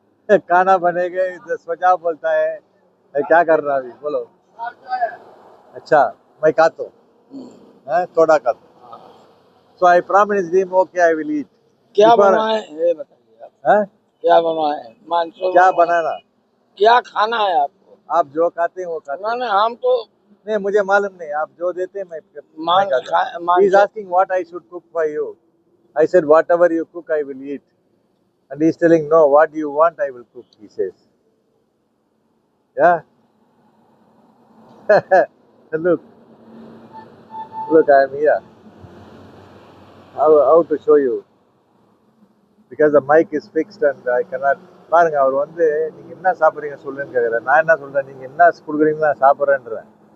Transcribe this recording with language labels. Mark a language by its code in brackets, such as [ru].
[hi] खाना बनेगा, स्वजा बोलता है, क्या कर रहा अभी बोलो। अच्छा, मैं खाता हूँ, थोड़ा खाता हूँ। [en] So I promised him, okay, I will eat. [hi] क्या बनवाए ये बताइए आप? क्या बनवाए? मानसून क्या बनाना? क्या खाना है आपको? आप जो खाते हैं वो खाते हैं। नहीं हम तो नहीं, मुझे मालूम नहीं, आप जो देते हैं मैं खाता हूँ। [en] He is asking what I should cook for you. I said whatever you cook I will eat. And he is telling no, what you want I will cook, he says. Yeah. Look, I am here. How to show you? Because the mic is fixed and I cannot. [ta] பாருங்க, அவர் வந்து நீங்க என்ன சாப்பிடுறீங்க சொல்லுன்னு கேக்குறாரு. நான் என்ன சொல்றேன், நீங்க என்ன குடுக்குறீங்களோ நான் சாப்பிடுறேன்றேன்.